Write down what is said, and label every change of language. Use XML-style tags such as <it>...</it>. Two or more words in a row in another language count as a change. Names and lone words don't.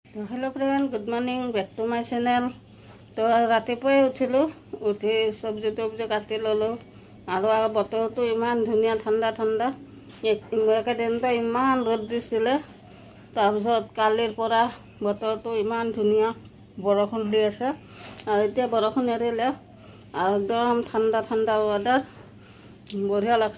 <en>Hello friend, good morning, back to my channel.</en> <as>तो रातिपुৱাই উঠিলোঁ, উঠি চব্জি তব্জি কাটি ল'লোঁ আৰু বতৰটো ইমান ধুনীয়া ঠাণ্ডা ঠাণ্ডা। একেদিনতে ইমান ৰ'দ দিছিলে, তাৰপিছত কালিৰ পৰা বতৰটো ইমান ধুনীয়া, বৰষুণ দি আছে আৰু এতিয়া বৰষুণ এৰিলে আৰু একদম ঠাণ্ডা ঠাণ্ডা ৱেডাৰ, বঢ়িয়া লাগছে।</as>